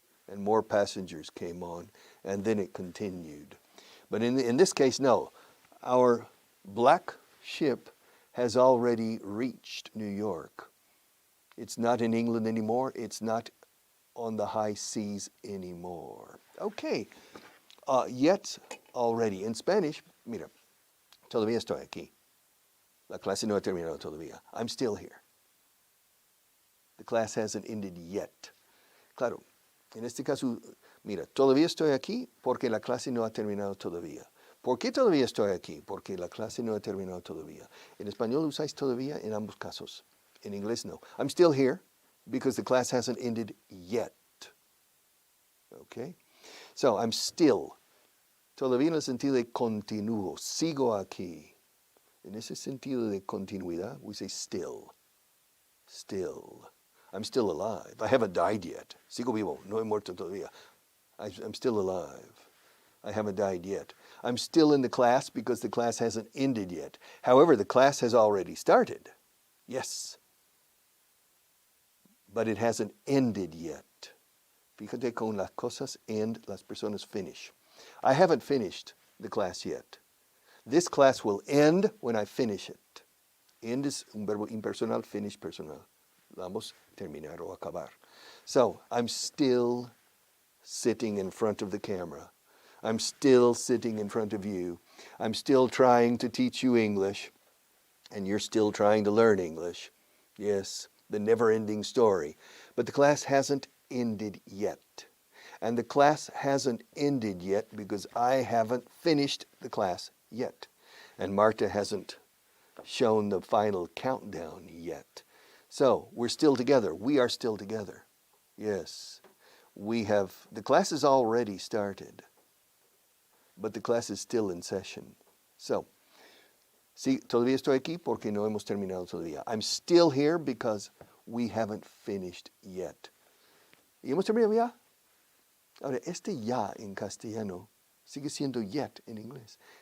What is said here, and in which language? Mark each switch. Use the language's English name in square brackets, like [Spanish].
[English] And more passengers came on, and then it continued. But in this case, no. Our black ship has already reached New York. It's not in England anymore. It's not on the high seas anymore. Okay, yet already. In Spanish, [Spanish] mira, todavía estoy aquí. La clase no ha terminado todavía. [English] I'm still here. The class hasn't ended yet. [Spanish] Claro, en este caso, mira, todavía estoy aquí porque la clase no ha terminado todavía. ¿Por qué todavía estoy aquí? Porque la clase no ha terminado todavía. En español usáis todavía en ambos casos. En inglés no. [English] I'm still here because the class hasn't ended yet. Okay? So I'm still. [Spanish] Todavía en el sentido de continúo. Sigo aquí. En ese sentido de continuidad, [English] we say still. Still. I'm still alive. I haven't died yet. [Spanish] Sigo vivo. No he muerto todavía. [English] I'm still alive. I haven't died yet. I'm still in the class because the class hasn't ended yet. However, the class has already started. Yes. But it hasn't ended yet. [Spanish] Fíjate con las cosas end, las personas finish. [English] I haven't finished the class yet. This class will end when I finish it. [Spanish] End is un verbo impersonal, finish personal. Vamos, terminar o acabar. [English] So, I'm still sitting in front of the camera. I'm still sitting in front of you. I'm still trying to teach you English. And you're still trying to learn English. Yes, the never-ending story. But the class hasn't ended yet. And the class hasn't ended yet because I haven't finished the class yet. And Marta hasn't shown the final countdown yet. So we're still together. We are still together. Yes, the class has already started, but the class is still in session. [Spanish] So, sí, todavía estoy aquí porque no hemos terminado todavía. [English] I'm still here because we haven't finished yet. [Spanish] ¿Y hemos terminado ya? Ahora, este ya en castellano sigue siendo yet en inglés.